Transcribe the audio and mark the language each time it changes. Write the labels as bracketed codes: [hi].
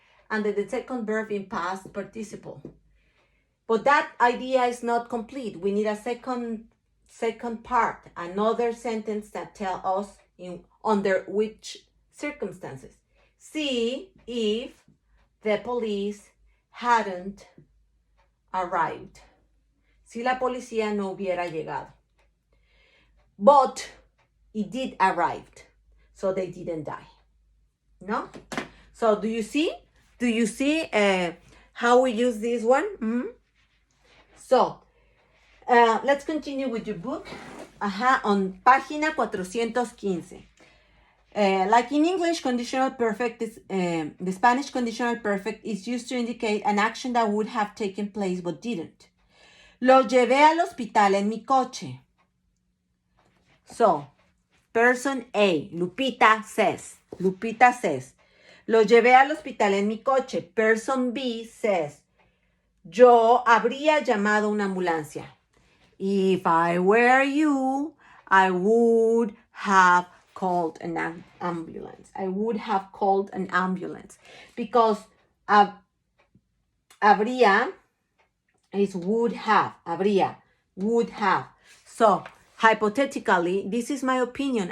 [en] and then the second verb in past participle. But that idea is not complete. We need a second part, another sentence that tell us under which circumstances. See if the police hadn't arrived. [es] Si la policía no hubiera llegado. [en] But it did arrive, so they didn't die. No? So do you see? Do you see how we use this one? Mm-hmm. So, let's continue with your book. On página 415. Like in English, conditional perfect is the Spanish conditional perfect is used to indicate an action that would have taken place but didn't. [es] Lo llevé al hospital en mi coche. [en] So, person A, Lupita says, [es] lo llevé al hospital en mi coche. [en] Person B says, [es] yo habría llamado una ambulancia. [en] If I were you, I would have called an ambulance. I would have called an ambulance. Because habría is would have. Habría, would have. So, hypothetically, this is my opinion.